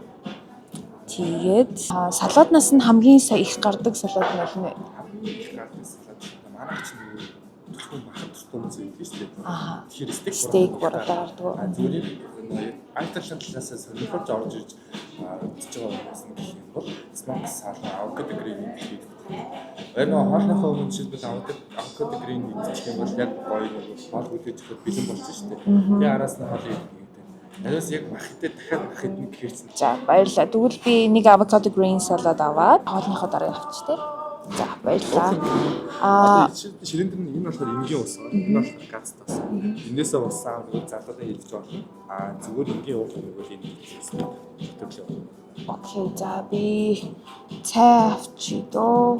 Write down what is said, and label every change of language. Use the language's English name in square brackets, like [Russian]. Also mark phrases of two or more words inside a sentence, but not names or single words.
[Mongolian] Тэгээд салааднаас нь хамгийн сайн их гардаг салаад нь байна. Манайх чинь зөвхөн махад тусдаа зүйл шүү дээ. Тэгэхээр стейк бодлоор гардаг. Зүгээр альтернатив талаас сонирхож орж ирж үзэж байгаа хүмүүс нь гэх юм бол [English] smoked salmon avocado green [Mongolian] гэдэг. Энэ хоолныхоо өмнө жишээлбэл [English] avocado green [Mongolian] идчих юм бол яг гоё хоол хүлээж өгөх бэлэн болсон шүү дээ. Тэгээ араас нь хоол идэх. Надаас яг махтай дахиад мах идэх гэхэрсэн. За баярлалаа. Тэгвэл би нэг [English] avocado green salad [Mongolian] аваад хоолныхоо дараа авчих тий. За баярлалаа. Ширэн дээр энэ болохоор энгийн ус. Энэ болохоор газ тас. Энээсээ усаа залуудаа хэлж байгаа. Зүгээр энгийн уух юм бол энэ хэвчээ. Окей. За би цай авчи дөө.